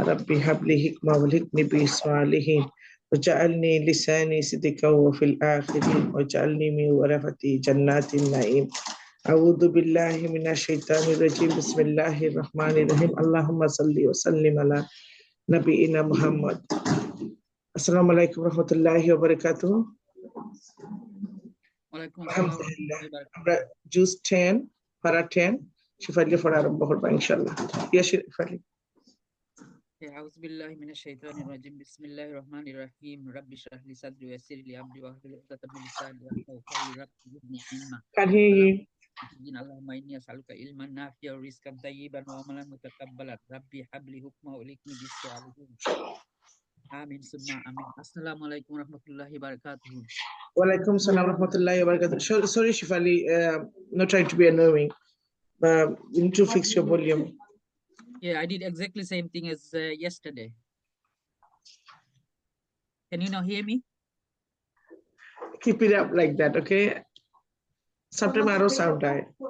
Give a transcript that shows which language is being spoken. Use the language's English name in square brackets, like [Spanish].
[Arabic] ربي هب لي حكمة والحقني بالصالحين وجعلني لساني صدقا وفي الآخرين وجعلني من ورثة جنات النعيم. أعوذ بالله من الشيطان الرجيم. بسم الله الرحمن الرحيم. اللهم صل وسلم على نبينا محمد. السلام عليكم ورحمة الله وبركاته. [Bangla] আলহামদুলিল্লাহ আমরা জুজ 10 পারা 10 শিফালি পড়া আরম্ভ করব ইনশাআল্লাহ। [Arabic] ইয়া শিফালি। أعوذ بالله من الشيطان الرجيم بسم الله الرحمن الرحيم رب اشرح لي صدري ويسر لي أمري واحلل عقدة من لساني يفقهوا قولي رب زدني علما. [English] Can hear you. [Arabic] اللهم إني أسألك علما نافعا ورزقا طيبا وعملا متقبلا ربي هب لي حكما والحقني بالصالحين. آمين ثم آمين. السلام عليكم ورحمة الله وبركاته. Walaikum salam rahmatullahi wa barakatuh. [English] Sorry, Shifali, not trying to be annoying, but you need to fix your volume. Yeah, I did exactly same thing as yesterday. Can you not hear me? Keep it up like that, okay? Sometimes I don't sound right.